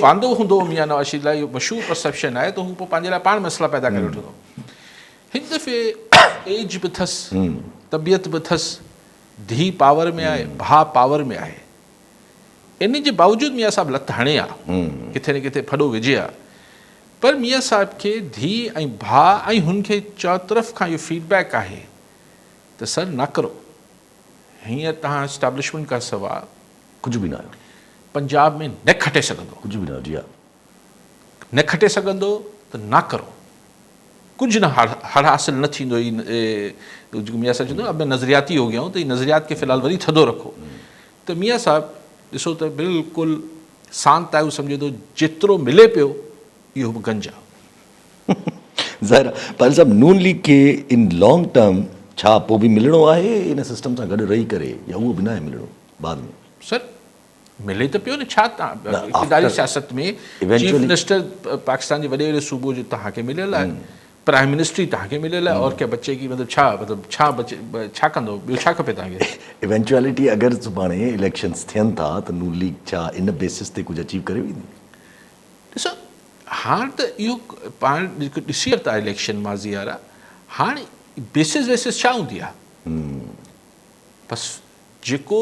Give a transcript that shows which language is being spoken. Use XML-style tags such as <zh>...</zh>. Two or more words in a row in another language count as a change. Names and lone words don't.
<sd>वांदो हूंदो मियाँ नवाज़ शरीफ़ लाइ इहो मशहूरु परसेप्शन आहे त हू पोइ पंहिंजे लाइ पाण मसइला पैदा करे वठंदो हिन दफ़े एज बि अथसि तबियत बि अथसि धीउ पावर में आहे भाउ पावर में आहे इन जे बावजूदि मियाँ साहिबु लत हणे आहे किथे न किथे फॾो विझे आहे पर मियाँ साहिब खे धीउ ऐं भाउ ऐं हुनखे चौतरफ़ खां इहो फीडबैक आहे त सर न करो हींअर तव्हां एस्टेब्लिशमेंट खां सवाइ कुझु बि न आयो पंजाब में न खटे सघंदो कुझु बि न जी हा न खटे सघंदो त न करो कुझु न हर हासिल न थींदो मियाँ साहिबु चवंदो</sd> <ur>اب میں نظریاتی ہو گیا ہوں</ur> <sd>त हीउ नज़रियात खे फ़िलहाल वरी थधो रखो त मियाँ साहिबु ॾिसो त बिल्कुलु शांति आहे हू सम्झे थो जेतिरो मिले पियो इहो बि गंज आहे ज़ाहिर आहे पर सभु नून लीग खे इन</sd> <en>long term</en> <sd>छा पोइ बि मिलणो आहे इन सिस्टम सां गॾु रही करे या उहो बि न आहे मिलणो बाद में सर मिले त पियो न छा तव्हां इक़्तिदारी सियासत में</sd> <en>chief minister</en> <sd>पाकिस्तान जे वॾे वॾे सूबे जो तव्हांखे मिलियल आहे</sd> <en>prime ministry</en> <sd>तव्हांखे मिलियल आहे</sd> <ur>اور کیا بچے کی</ur> <sd>मतिलबु छा कंदो ॿियो छा खपे तव्हांखे इवेंचुअलिटी अगरि सुभाणे इलेक्शन्स थियनि था त नून लीग छा इन बेसिस ते कुझु अचीव करे वेंदी ॾिसो हाणे त इहो पाण जेको ॾिसी वरिता इलेक्शन माज़ी वारा हाणे बेसिस वेसिस छा हूंदी आहे बसि जेको</sd>